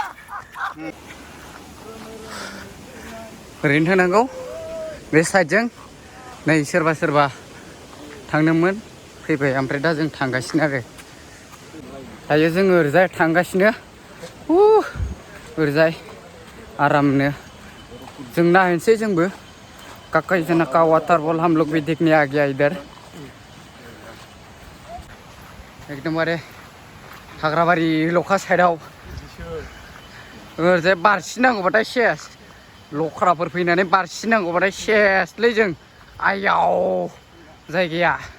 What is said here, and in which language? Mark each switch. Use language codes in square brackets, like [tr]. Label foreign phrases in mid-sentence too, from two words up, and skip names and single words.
[brx] Oरैनो थांनांगौ बे साइडजों नै सोरबा थांदोंमोन फैबाय ओमफ्राय दा जों थांगासिनो आरो दायो जोङो ओरैजाय थांगासिनो ओरैजाय आरामनो जों नायनोसै जोंबो काकाई जना [hi] का वाटरफॉल हम लोग भी देखने आ गया इधर [brx] एकदमबारे हाग्राबारि लखा साइडआव ओरैजाय बारसिनांगौबाथाय सेस लख्राफोर फैनानै बारसिनांगौबाथाय सेसलै जों आयाव जायगाया